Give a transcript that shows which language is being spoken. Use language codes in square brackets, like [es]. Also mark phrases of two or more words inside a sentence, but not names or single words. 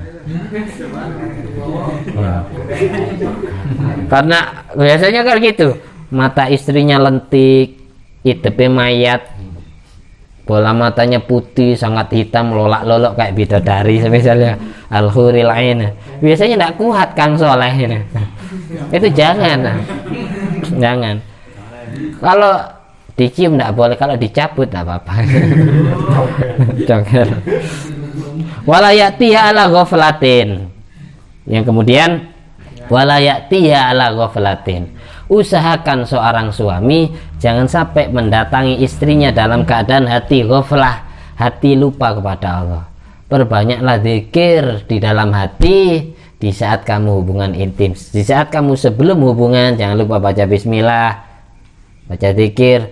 [id] Karena biasanya kan gitu, mata istrinya lentik, hidupnya mayat, bola matanya putih sangat hitam, lolak-lolok kayak bidadari misalnya, [ar] الحور العين. [id] Biasanya tidak kuat Kang Soleh ini. Itu jangan. Kalau dicium tidak boleh, kalau dicabut tidak apa-apa. Jangan. [ar] ولا يأتيها على غفلة. [id] Yang kemudian [ar] ولا يأتيها على غفلة. [id] Usahakan seorang suami jangan sampai mendatangi istrinya dalam keadaan hati ghaflah, hati lupa kepada Allah. Perbanyaklah zikir di dalam hati di saat kamu hubungan intim. Di saat kamu sebelum hubungan jangan lupa baca bismillah, baca zikir.